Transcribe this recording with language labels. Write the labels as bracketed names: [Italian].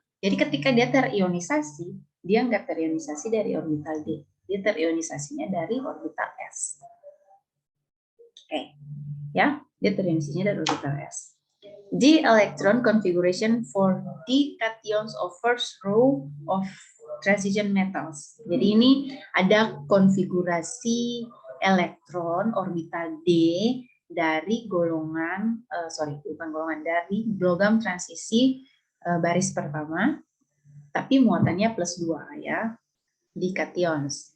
[Indonesian] Jadi ketika dia terionisasi, dia nggak terionisasi dari orbital D, dia terionisasinya dari orbital S. Oke, ya, dia terionisasinya dari orbital S. [English] The electron configuration for the cations of first row of transition metals. [Indonesian] Jadi ini ada konfigurasi elektron orbital D dari golongan, dari logam transisi baris pertama, tapi muatannya +2 ya, di cations.